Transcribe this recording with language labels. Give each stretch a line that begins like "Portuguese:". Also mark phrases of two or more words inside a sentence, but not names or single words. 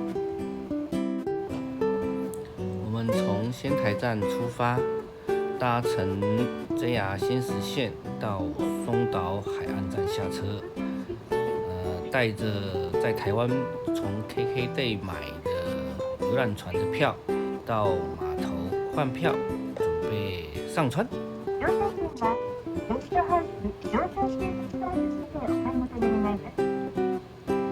Chinese: 我们从仙台站出发，搭乘 JR 仙石线到松岛海岸站下车，带着在台湾从 KKday 買的遊覽船的票，到碼頭換票，準備上船。
Japanese: 乗車券はゲストハウス乗車券サービスでお買い求め願います。